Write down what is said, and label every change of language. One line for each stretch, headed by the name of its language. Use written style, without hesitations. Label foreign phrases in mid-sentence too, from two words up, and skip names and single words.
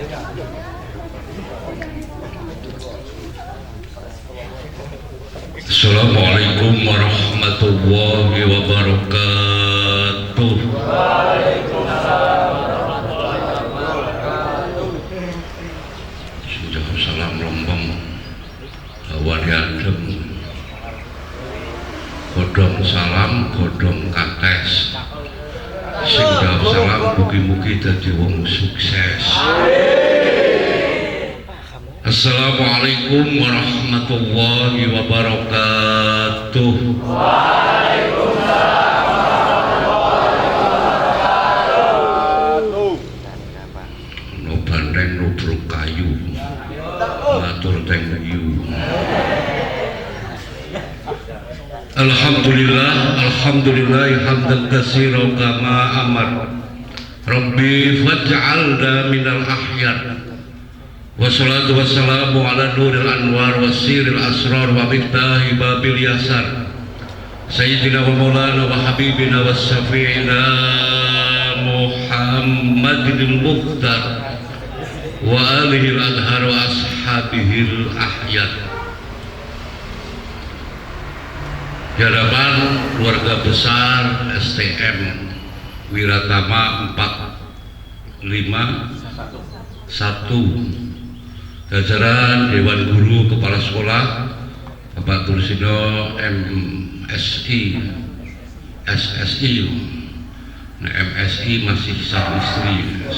Arabic: السلام عليكم ورحمة الله وبركاته. وعليكم السلام ورحمة الله وبركاته.
Javanese: Sudah salam lombong hawa adem. Godhong salam, godhong kates. Sing jawab salam mugi-mugi dadi wong sukses.
Arabic: السلام عليكم ورحمة الله وبركاته. وعليكم السلام ورحمة الله وبركاته.
Javanese: No bandeng no bruk kayu. Matur teng yu.
Arabic: الحمد لله حمدا كثيرا كما أمر. ربي فاجعلنا من الأخيار. والصلاة والسلام على نور الأنوار وسر الأسرار ومفتاح باب اليسار سيدنا ومولانا وحبيبنا وشفيعنا محمد المختار وآله الأطهار وأصحابه الأخيار.
Indonesian: Di hadapan keluarga besar STM Wiratama 451 jajaran Dewan Guru Kepala Sekolah Bapak Tursino MSI SSI nah, MSI masih satu istri